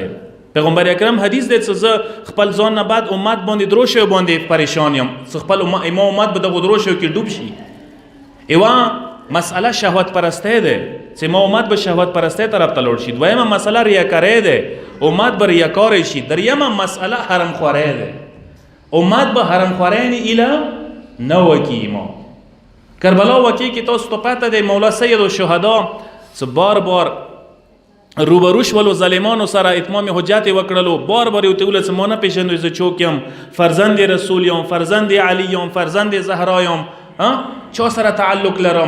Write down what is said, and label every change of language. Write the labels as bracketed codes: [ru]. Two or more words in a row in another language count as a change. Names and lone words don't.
[ps] پیغمبر اکرم حدیث دی چې زه خپل ځان نه بعد امت باندې درو شوی باندې پریشان یم، چې خپل امت به دغو درو شویو کې ډوب شي. یوه مسئله شهوت پرستی ده چې ما امت به شهوت پرستی طرف ته لوړ شي. دویمه مسئله ریاکاری ده، امت به ریاکاری شي. دریمه مسئله حرم خوری ده، امت به حرم خوری نه ایله نه وکي. ما کربلا واقعې کې تاسو ته پته دی مولا سید الشهدا چې بار بار روبرو شولو ظالمانو سره اتمام حجت یې وکړلو، بار بار یې ورته وویل چې ما نه پېژنئ زه څوک یم، فرزند رسول یم، فرزند علی یم، فرزند زهرا یم، چا سره تعلق لرم.